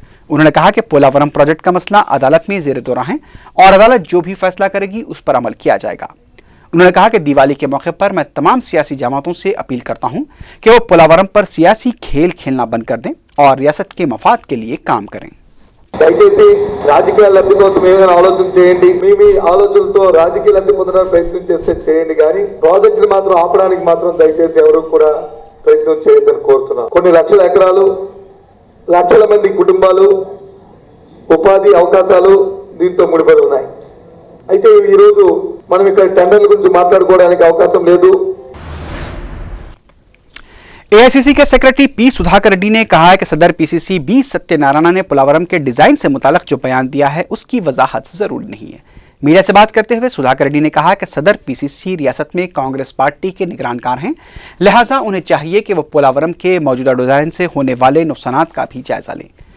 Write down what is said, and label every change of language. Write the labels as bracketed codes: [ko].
[hi] उन्होंने कहा कि पोलावरम प्रोजेक्ट का मसला अदालत में जेर दौरा है और अदालत जो भी फैसला करेगी उस पर अमल किया जाएगा। उन्होंने कहा कि दिवाली के मौके पर मैं तमाम सियासी जमातों से अपील करता हूं कि वो पोलावरम पर सियासी खेल खेलना बंद कर दें और रियासत के मफाद के लिए काम करें। [te] దయచేసి రాజకీయ లబ్ధి కోసం ఏమైనా ఆలోచన చేయండి, మీ ఆలోచనలతో రాజకీయ లబ్ధి పొందడానికి ప్రయత్నం చేస్తే చేయండి, కానీ ప్రాజెక్టుని మాత్రం ఆపడానికి మాత్రం దయచేసి ఎవరు కూడా ప్రయత్నం చేయొద్దని కోరుతున్నా। కొన్ని లక్షల ఎకరాలు, లక్షల మంది కుటుంబాలు, ఉపాధి అవకాశాలు దీంతో ముడిపడి ఉన్నాయి। అయితే ఈ రోజు మనం ఇక్కడ టెండర్ల గురించి మాట్లాడుకోవడానికి అవకాశం లేదు। [hi] AICC के सेक्रेटरी P सुधाकर रेड्डी ने कहा है कि सदर PCC बी सत्यनारायण ने पोलावरम के डिजाइन से मुताल्लिक जो बयान दिया है उसकी वजाहत जरूरी नहीं है। मीडिया से बात करते हुए सुधाकर रेड्डी ने कहा कि सदर PCC रियासत में कांग्रेस पार्टी के निगरानकार हैं, लिहाजा उन्हें चाहिए कि वो पोलावरम के मौजूदा डिजाइन से होने वाले नुकसानात का भी जायजा लें।